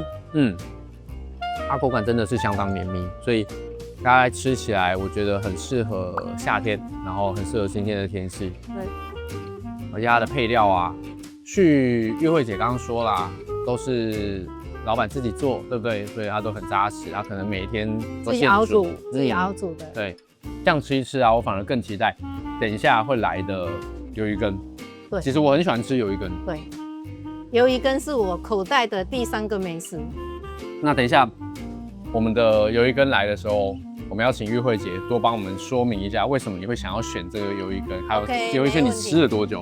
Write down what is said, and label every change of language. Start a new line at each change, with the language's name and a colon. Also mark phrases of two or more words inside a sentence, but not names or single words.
Chinese: 它口感真的是相當綿密，所以大家吃起來我覺得很適合夏天，然後很適合今天的天氣。对，而且它的配料啊，玉慧姐剛剛說啦，都是老闆自己做，對不對？所以它都很扎實，它可能每天都現煮，自己熬煮的。对，這樣吃一吃啊，我反而更期待等一下會來的魷魚羹。對，其實我很喜歡吃魷魚羹。對，魷魚羹是我口袋的第3個美食。那等一下我們的魷魚羹來的時候， 我們要請玉慧姐多幫我們說明一下，為什麼你會想要選這個魷魚羹，還有魷魚羹你吃了多久？